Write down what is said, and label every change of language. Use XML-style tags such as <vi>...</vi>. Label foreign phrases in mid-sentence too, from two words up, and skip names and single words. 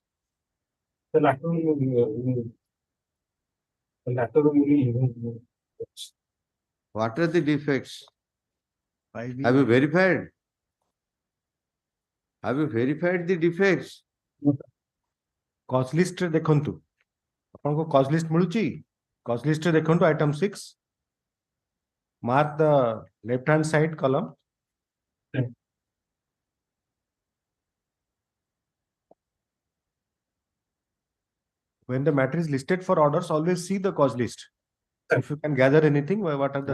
<en>the lateral. What are the defects? 5B. Have you verified? Have you verified the defects? cause list</en> <or>ରେ ଦେଖନ୍ତୁ ଅପଣ କୋ</or> <en>cause list मिलुची cause list</en> <or>ରେ ଦେଖନ୍ତୁ</or> <en>item 6 mark the left hand side column Okay. when the matter is listed for orders always see the cause list if you can gather anything what are the</en>